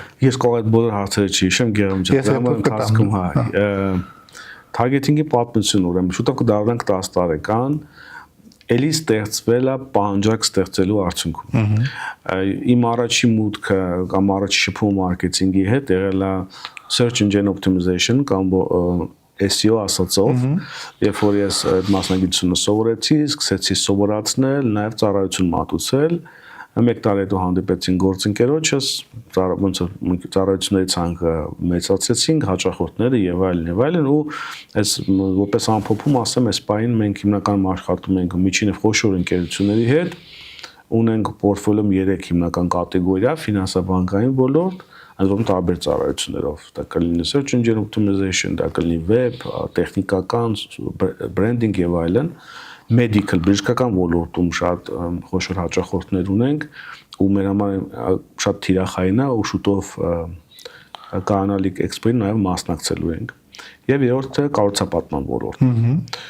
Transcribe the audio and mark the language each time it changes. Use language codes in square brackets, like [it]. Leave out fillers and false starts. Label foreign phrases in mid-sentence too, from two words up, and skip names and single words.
[hy] Ես կարող այդ բոլոր հարցերը չհիշեմ, Գերամ ջան, ընթացքում հա։ Targeting-ի պատմություն ուրեմն շուտով կդառնանք 10 տարեկան, էլի ստեղծվել է պահանջարկ ստեղծելու արդյունքում։ Իմ առաջի մուտքը կամ առաջի շփումը մարքեթինգի հետ եղել է [en] search engine optimization [hy] կամ SEO ասածով, երբ որ ես այդ մասնագիտությունը սովորեցի, սկսեցի սովորացնել, նաև ծառայություն մատուցել, մեկ տարի հետո հանդիպեցին գործընկերոջս, ոնց որ ծառայությունների ցանկը մեծացրեցինք, հաճախորդները եւ այլն ու այս որպես ամփոփում ասեմ, այս պահին մենք հիմնականում աշխատում ենք միջին եւ խոշոր ընկերությունների հետ, ունենք պորտֆոլիոյում 3 հիմնական կատեգորիա՝ ֆինանսաբանկային ոլորտ, այնպես տարբեր ծառայություններով, դա կլինի [en] search engine optimization, [hy] դա կլինի web, տեխնիկական, branding եւ այլն, medical բժշկական ոլորտում շատ խոշոր հաճախորդներ ունենք ու մեր համար շատ թիրախային է ու շուտով կանալիք էքսպոյին նաև մասնակցելու ենք եւ երրորդը կառուցապատման ոլորտն